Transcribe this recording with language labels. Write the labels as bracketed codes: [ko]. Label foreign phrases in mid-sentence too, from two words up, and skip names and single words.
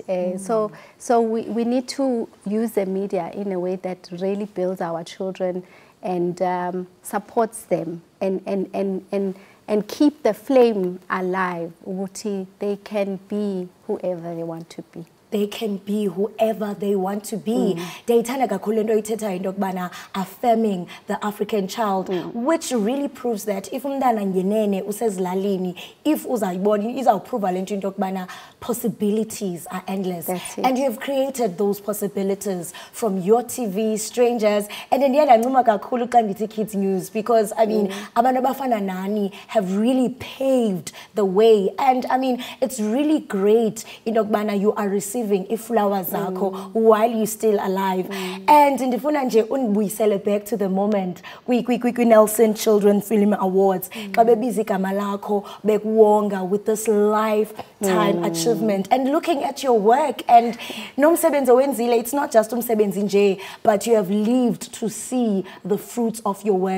[en] So we need to use the media in a way that really builds our children and supports them and keep the flame alive. They can be whoever they want to be. They can be whoever they want to be. Affirming the African child, which really proves that if [xh] umntana ngenene usezilalini, [en] if [xh] uzayibona izawuprova lento into yokubana [en] possibilities are endless. And you have created those possibilities from your TV, strangers, and then Kids News, because I mean [xh] abantu abafana nani [en] have really paved the way. And I mean, it's really great in yokubana you are receiving flowers while you're still alive. And in the we celebrate to the moment we Nelson Children Film Awards with this lifetime achievement, and looking at your work, and it's not just but you have lived to see the fruits of your work.